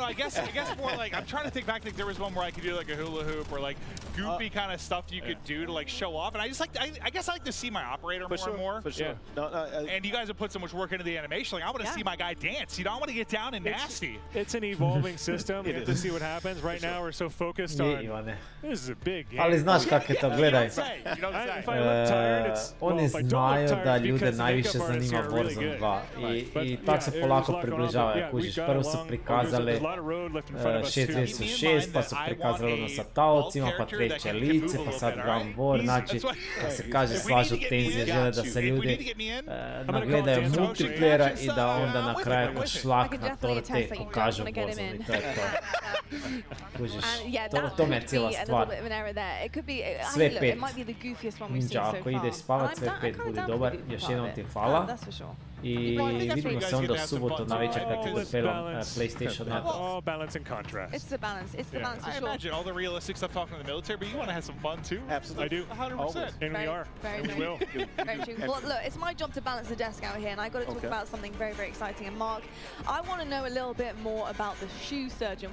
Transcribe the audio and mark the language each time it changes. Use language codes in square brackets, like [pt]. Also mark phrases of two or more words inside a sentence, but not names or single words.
[en] I guess more like I'm trying to think back. Like there was one where I could do like a hula hoop or like goofy kind of stuff you could do to like show off. And I just like I guess I like to see my operator more and more. For sure. Yeah. And you guys have put so much work into the animation. Like I want to see my guy dance. You know, I want to get down and nasty. It's an evolving system. You have to see what happens. Right now, we're so focused on. This is a big game. [hr] Ali znaš kako je to, gledaj. Oni znaju da ljude najviše zanima Warzone 2 i tako se polako približavaju, kužiš. Prvo su prikazali 6 pa su prikazali ono sa taocima, pa treće lice, pa sad Ground War, znači, da se kaže, slažu tenzije, žele da se ljudi nagledaju multiplayera i da onda na kraju ko šlak na torte pokažu Warzone i to je to. Kužiš, to me je cijela stvar. Sve 5. Ninja, ako ide spavat, sve 5 budi dobar. Još jednom ti hvala. I vidimo se onda u subotu na večer kad ti dopelam PlayStation Network. [en] All balance and contrast. It's the balance. It's the balance for sure. I imagine all the realistic stuff talking to the military, but you want to have some fun too. Absolutely. I do. 100%. And we are. Very we will. Very true. Well, look, it's my job to balance the desk out here, and I got to talk about something very, very exciting. And Mark, I want to know a little bit more about the shoe surgeon.